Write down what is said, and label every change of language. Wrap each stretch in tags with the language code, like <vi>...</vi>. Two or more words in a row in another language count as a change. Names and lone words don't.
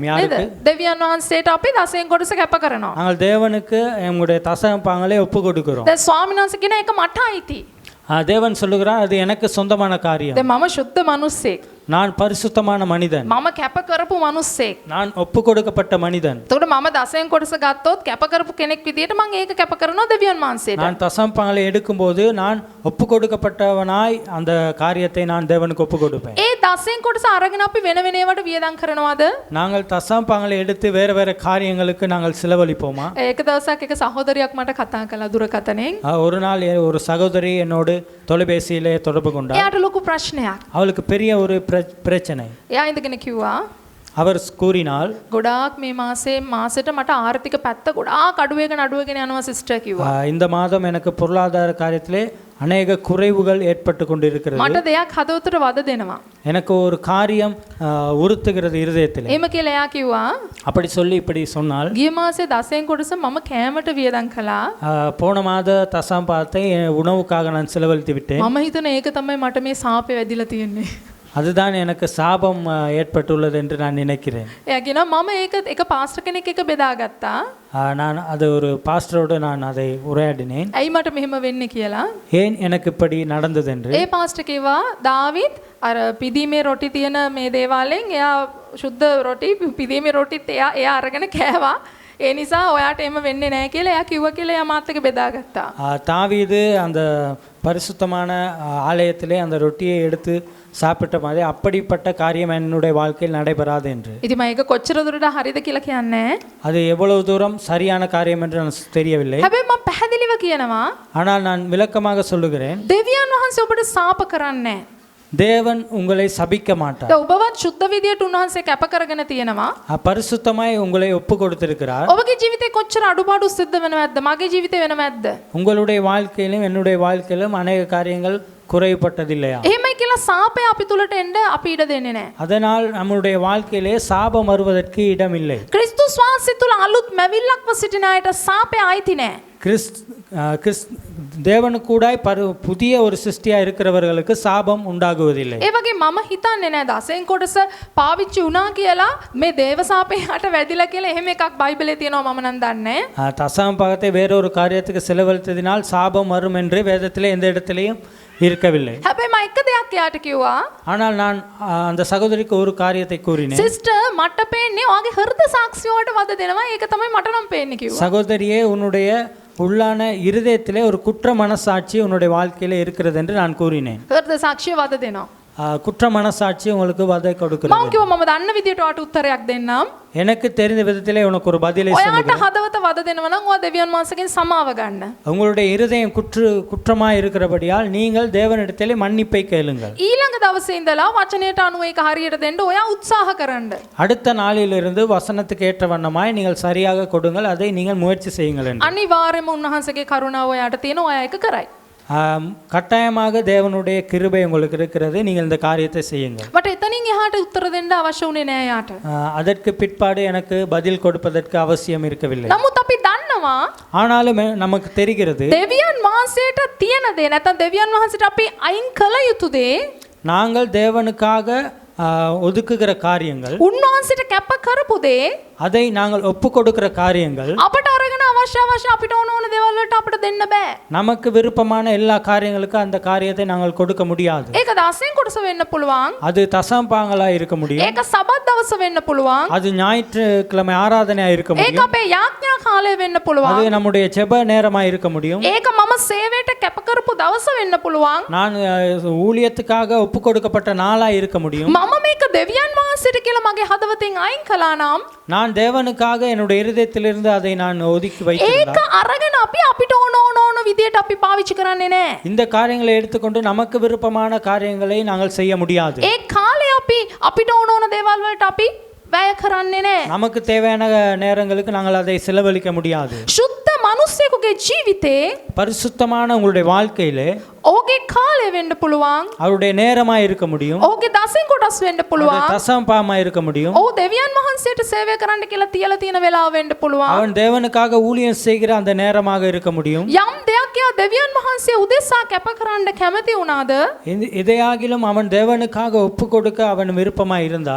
<ta>யாருக்கு?</ta> <si>දෙවියන් වහන්සේට අපි දසෙන් කොටස කැප කරනවා.</si> <ta>நாங்கள் தேவனுக்கு எங்களுடைய தசம பாகங்களை ஒப்பு கொடுக்கிறோம்.</ta> <si>දැන් ස්වාමීන් වහන්සේ කියන එක මට අයිති.</si> <ta>தேவன் சொல்லுகிறார் அது எனக்கு சொந்தமான காரியம்.</ta> <si>දැන් මම සුද්ධ මිනිස්සෙක්.</si> <ta>நான் பரிசுத்தமான மனிதன்.</ta> <si>මම කැප කරපු මිනිස්සෙක්.</si> <ta>நான் ஒப்பு கொடுக்கப்பட்ட மனிதன்.</ta> <si>එතකොට මම දසෙන් කොටස ගත්තොත් කැප කරපු කෙනෙක් විදියට මම ඒක කැප කරනවා දෙවියන් වහන්සේට.</si> <ta>நான் தசம பாகங்களை எடுக்கும்போது நான் ஒப்பு கொடுக்கப்பட்டவனாய் அந்த காரியத்தை நான் தேவனுக்கு ஒப்பு கொடுப்பேன்.</ta> <si>ඒ දසෙන් කොටස අරගෙන අපි වෙන වෙන ඒවාට වියදම් කරනවද?</si> <ta>நாங்கள் தசம பாகங்களை எடுத்து வேற வேற காரியங்களுக்கு நாங்கள் செலவழிப்போமா?</ta> <si>ඒක දවසක් එක සහෝදරියක් මට කතා කළා දුරකථනයෙන්.</si> <ta>ஒரு நாள் ஒரு சகோதரி என்னோடு தொலைபேசியிலே தொடர்பு கொண்டார்.</ta> <si>එයාට ලොකු ප්‍රශ්නයක්.</si> <ta>அவளுக்கு பெரிய ஒரு பிரச்சனை.</ta> <si>එයා ඉඳගෙන කිව්වා</si> <ta>அவர் கூறினால்</ta> <si>ගොඩාක් මේ මාසෙට මට ආර්ථික පැත්ත ගොඩාක් අඩුවගෙන යනවා සිස්ටර් කිව්වා.</si> <ta>இந்த மாதம் எனக்கு பொருளாதார காரியத்திலே அநேக குறைவுகள் ஏற்பட்டு கொண்டிருக்கிறது.</ta> <si>මට දෙයක් හදවතට වද දෙනවා.</si> <ta>எனக்கு ஒரு காரியம் உறுத்துகிறது இருதயத்திலே.</ta> <si>එහෙම කියලා එයා කිව්වා</si> <ta>அப்படி சொல்லி இப்படி சொன்னால்</ta> <si>ගිය මාසේ දසෙන් කොටස මම කෑමට වියදම් කළා.</si> <ta>போன மாத தசம் பாகத்தை உணவுக்காக நான் செலவழித்து விட்டேன்.</ta> <si>මම හිතන ඒක තමයි මට මේ සාපේ වැදිලා තියෙන්නේ.</si> <ta>அதுதான் எனக்கு சாபம் ஏற்பட்டுள்ளது என்று நான் நினைக்கிறேன்.</ta> <si>එයා කියනවා මම ඒක එක පාස්ටර් කෙනෙක් එක්ක බෙදාගත්තා.</si> <ta>நான் அது ஒரு பாஸ்டரோடு நான் அதை உரையாடினேன்.</ta> <si>ඇයි මට මෙහෙම වෙන්නේ කියලා.</si> <ta>ஏன் எனக்கு இப்படி நடந்தது என்று.</ta> <si>ඒ පාස්ටර් කිව්වා දාවිත් අර පිදීමේ රොටි තියෙන මේ දේවාලෙන් එයා සුද්ධ රොටි පිදීමේ රොටිත් එයා අරගෙන කෑවා. ඒ නිසා ඔයාට එම වෙන්නේ නැහැ කියලා එයා කිව්වා කියලා එයා මාත් එක්ක බෙදාගත්තා.</si> <ta>தாவீது அந்த பரிசுத்தமான ஆலயத்திலே அந்த ரொட்டியை எடுத்து சாப்பிட்ட மாதிரி அப்படிப்பட்ட காரியம் என்னுடைய வாழ்க்கையில் நடைபெறாது என்று.</ta> <si>ඉතින් මම ඒක කොච්චර දුරට හරිද කියලා කියන්නේ.</si> <ta>அது எவ்வளவு தூரம் சரியான காரியம் என்று எனக்கு தெரியவில்லை.</ta> <si>හැබැයි මම පැහැදිලිව කියනවා.</si> <ta>ஆனால் நான் விளக்கமாக சொல்லுகிறேன்.</ta> <si>දෙවියන් වහන්සේ ඔබට සාප කරන්නේ නැහැ.</si> <ta>தேவன் உங்களை சபிக்க மாட்டார்.</ta> <si>ඔබවත් සුද්ධ විදියට උන්වහන්සේ කැප කරගෙන තියෙනවා.</si> <ta>பரிசுத்தமாய் உங்களை ஒப்பு கொடுத்திருக்கிறார்.</ta> <si>ඔබගේ ජීවිතේ කොච්චර අඩුපාඩු සිද්ධ වෙනවද? මගේ ජීවිතේ වෙනවද?</si> <ta>உங்களுடைய வாழ்க்கையிலும் என்னுடைய வாழ்க்கையிலும் अनेक காரியங்கள் குறைபட்டதில்லையா?</ta> <si>එහෙමයි කියලා සාපය අපි තුලට එන්න අපි ඉඩ දෙන්නේ නැහැ.</si> <ta>அதனால் நம்முடைய வாழ்க்கையிலே சாபம் வருவதற்கு இடமில்லை.</ta> <si>ක්‍රිස්තුස් වහන්සේ තුල අලුත් මැවිල්ලක්ව සිටින අයට සාපය ආйти නැහැ.</si> <ta>தேவனுக்கூடாய் புதிய ஒரு சிருஷ்டியா இருக்கிறவர்களுக்கு சாபம் உண்டாகுவதில்லை.</ta> <si>ඒ වගේ මම හිතන්නේ නැහැ දසෙන් කොටස පාවිච්චි වුණා කියලා මේ දේව සාපේට වැදිලා කියලා එහෙම එකක් බයිබලේ තියෙනවා මම නම් දන්නේ.</si> <ta>தசம பாகத்தை வேறொரு காரியத்துக்கு செலவழித்ததினால் சாபம் வரும் என்று வேதத்திலே எந்த இடத்திலையும் இருக்கவில்லை.</ta> <si>හැබැයි මම එක දෙයක් එයාට කිව්වා.</si> <ta>ஆனால் நான் அந்த சகோதரிக்கு ஒரு காரியத்தை கூறினேன்.</ta> <si>සිස්ටර් මට පේන්නේ ඔයාගේ හෘද සාක්ෂිය වලට වද දෙනවා. ඒක තමයි මට නම් පේන්නේ කිව්වා.</si> <ta>சகோதரியே உன்னுடைய உள்ளான இருதயத்திலே ஒரு குற்ற மனசாட்சி உன்னுடைய வாழ்க்கையில இருக்கிறது என்று நான் கூறினேன்.</ta> <si>හෘද සාක්ෂිය වද දෙනවා.</si> <ta>குற்ற மனசாட்சி உங்களுக்கு வதை கொடுக்கிறது.</ta> <si>මම කිව්වා මම දන්න විදියට ඔයාට උත්තරයක් දෙන්නම්.</si> <ta>எனக்கு தெரிந்த விதத்திலே உனக்கு ஒரு பதிலை</ta> <si>ඔයාට</si> <ta>சொல்லுகிறேன்.</ta> <si>හදවත වද දෙනවා නම් ඔයා දෙවියන් වහන්සේගෙන් සමාව ගන්න.</si> <ta>உங்களுடைய இருதயம் குற்றமாய் இருக்கிறபடியால் நீங்கள் தேவனிடத்திலே மன்னிப்பை கேளுங்கள்.</ta> <si>ඊළඟ දවසේ ඉඳලා වචනයට අනුව ඒක හරියට දෙන්න ඔයා උත්සාහ කරන්න.</si> <ta>அடுத்த நாளிலிருந்து வசனத்துக்கு ஏற்ற வண்ணமாய் நீங்கள் சரியாக கொடுங்கள், அதை நீங்கள் முயற்சி செய்யுங்கள் என்று.</ta> <si>අනිවාර්යයෙන්ම උන්වහන්සේගේ කරුණාව ඔයාට තියෙන ඔයා ඒක කරයි.</si> <ta>கட்டாயமாக தேவனுடைய கிருபை உங்களுக்கு இருக்கிறது, நீங்கள் இந்த காரியத்தை செய்யுங்கள்.</ta> <si>මට එතනින් එහාට උත්තර දෙන්න අවශ්‍ය උනේ නෑ යාට.</si> <ta>அதற்கு பிற்பாடு எனக்கு பதில் கொடுப்பதற்கு அவசியம் இருக்கவில்லை.</ta> <si>නමුත් අපි දන්නවා</si> <ta>ஆனாலும் நமக்கு தெரிகிறது</ta> <si>දෙවියන් වහන්සේට තියෙන දේ නැත්නම් දෙවියන් වහන්සේට අපි අයින් කළ යුතු දේ</si> <ta>நாங்கள் தேவனுக்காக ஒதுக்குகிற காரியங்கள்,</ta> <si>උන්වහන්සේට කැප කරපු දේ,</si> <ta>அதை நாங்கள் ஒப்பு கொடுக்கிற காரியங்கள்</ta> <si>අපට අරගෙන අවශ්‍ය අපිට ඕන දේවල් වලට අපිට දෙන්න බෑ.</si> <ta>நமக்கு விருப்பமான எல்லா காரியங்களுக்கும் அந்த காரியத்தை நாங்கள் கொடுக்க முடியாது.</ta> <si>ඒක දසෙන් කොටස වෙන්න පුළුවන්.</si> <ta>அது தசமபாகங்களா இருக்க முடியும்.</ta> <si>ඒක සබත් දවස වෙන්න පුළුවන්.</si> <ta>அது ஞாயிற்றுக்கிழமை ஆராதனையா இருக்க</ta> <si>ඒක</si> <ta>முடியும்.</ta> <si>අපේ යාඥා කාලය වෙන්න පුළුවන්.</si> <ta>அது நம்முடைய ஜெப நேரமா இருக்க முடியும்.</ta> <si>ඒක මම සේවයට කැප කරපු දවස වෙන්න පුළුවන්.</si> <ta>நான் ஊழியத்துக்காக ஒப்பு கொடுக்கப்பட்ட நாளா இருக்க முடியும்.</ta> <si>මම මේක දෙවියන් වහන්සේට කියලා මගේ හදවතෙන් අයින් කළා නම්</si> <ta>நான் தேவனுக்காக என்னுடைய இருதயத்திலிருந்து அதை நான் ஒதுக்கி வைத்திருந்தால்</ta> <si>ඒක අරගෙන අපි අපිට ඕන විදියට අපි පාවිච්චි කරන්නේ නැහැ.</si> <ta>இந்த காரியங்களை எடுத்துக்கொண்டு நமக்கு விருப்பமான காரியங்களை நாங்கள் செய்ய முடியாது.</ta> <si>ඒ කාලේ අපි අපිට ඕන දේවල් වලට අපි වැය කරන්නේ නැහැ.</si> <ta>நமக்கு தேவையான நேரங்களுக்கு நாங்கள் அதை செலவழிக்க முடியாது.</ta> <si>සුද්ධ මිනිස්සෙකුගේ ජීවිතේ</si> <ta>பரிசுத்தமான உங்களுடைய வாழ்க்கையிலே</ta> <si>ඔහුගේ කාලය වෙන්න පුළුවන්.</si> <ta>அவருடைய நேரமா இருக்க முடியும்.</ta> <si>ඔහුගේ දසෙන් කොටස් වෙන්න පුළුවන්.</si> <ta>தசமபாகமா இருக்க முடியும்.</ta> <si>ඔහු දෙවියන් වහන්සේට සේවය කරන්න කියලා තියලා තියෙන වෙලාව වෙන්න පුළුවන්.</si> <ta>அவன் தேவனுக்காக ஊழியம் செய்கிற அந்த நேரமாக இருக்க முடியும்.</ta> <si>යම් දෙයක් එයා දෙවියන් වහන්සේ උදෙසා කැප කරන්න කැමති වුණාද</si> <ta>இதையாகிலும் அவன் தேவனுக்காக ஒப்பு கொடுக்க அவன் விருப்பமாய் இருந்தால்</ta>